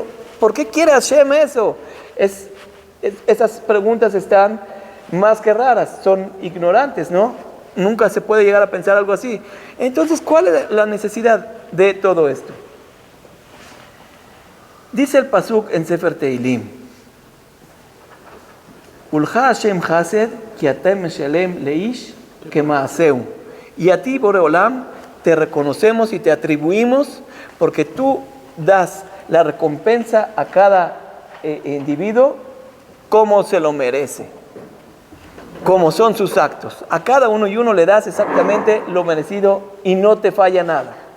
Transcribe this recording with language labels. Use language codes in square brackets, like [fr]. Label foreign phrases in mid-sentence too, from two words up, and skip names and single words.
[es] ¿Por qué quiere Hashem eso? Esas preguntas están más que raras, son ignorantes, ¿no? Nunca se puede llegar a pensar algo así. Entonces, ¿cuál es la necesidad de todo esto? Dice el pasuk en Sefer Teilim: [he] ולך השם חסד כי אתה משלם לאיש כמעשהו. [es] Y a ti, Boreolam, te reconocemos y te atribuimos porque tú das la recompensa a cada individuo como se lo merece, como son sus actos. A cada uno y uno le das exactamente lo merecido y no te falla nada.